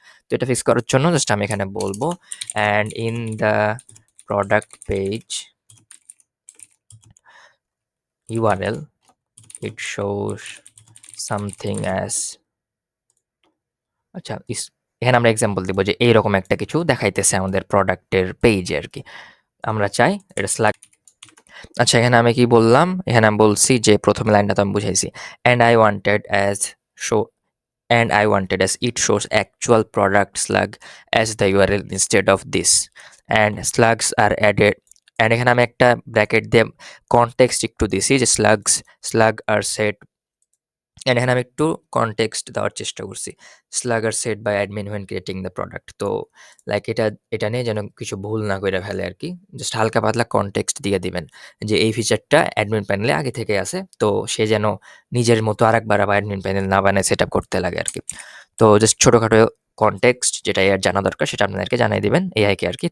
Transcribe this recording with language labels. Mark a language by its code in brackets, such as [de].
[bn] তো এটা ফিক্স করার জন্য জাস্ট আমি এখানে বলব [en] and in the product page URL it shows something as, [bn] আচ্ছা এখানে আমরা এক্সাম্পল দিব যে এইরকম একটা কিছু দেখাইতেছে আমাদের প্রোডাক্টের পেজে আরকি। আমরা চাই এটা স্ল্যাগ। আচ্ছা, এখানে আমি কি বললাম? এখানে আমি বলছি যে ১ম লাইনটা তো আমি বুঝাইছি। [en] and I wanted as show and I wanted as it shows actual product slug as the URL instead of this, and slugs are added, and [bn] এখানে আমি একটা ব্র্যাকেট দিয়ে কনটেক্সট একটু দিছি যে [en] slug are set, and [bn] এখানে আমি একটু কনটেক্সট দেওয়ার চেষ্টা করছি। [en] slug are set by admin when creating the product, [bn] তো লাইক এটা নিয়ে যেন কিছু ভুল না কইরা ফেলে আরকি। জাস্ট হালকা পাতলা কনটেক্সট দিয়ে দিবেন যে এই ফিচারটা অ্যাডমিন প্যানেলে আগে থেকেই আছে। তো সে যেন নিজের মতো আরেকবার আবার অ্যাডমিন প্যানেল না বানায় সেটআপ করতে লাগে আরকি। তো জাস্ট ছোটখাটো কনটেক্সট যেটা এর জানা দরকার সেটা আপনাদেরকে জানাই দিবেন এআইকে আরকি।